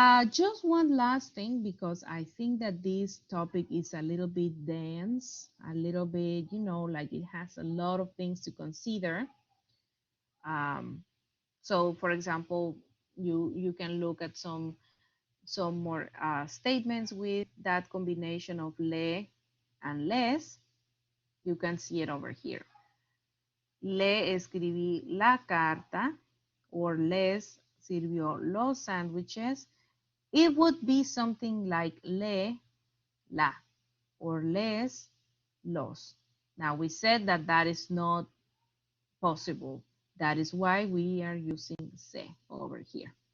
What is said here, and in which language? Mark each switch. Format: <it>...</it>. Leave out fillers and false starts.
<en>Just one last thing, because I think that this topic is a little bit dense, a little bit, like it has a lot of things to consider. So, for example, you can look at some more statements with that combination of le and les. You can see it over here.</en> <es>Le escribí la carta, or les sirvió los sándwiches.</es> <en>It would be something like le, la, or les, los. Now we said that that is not possible. That is why we are using se over here.</en>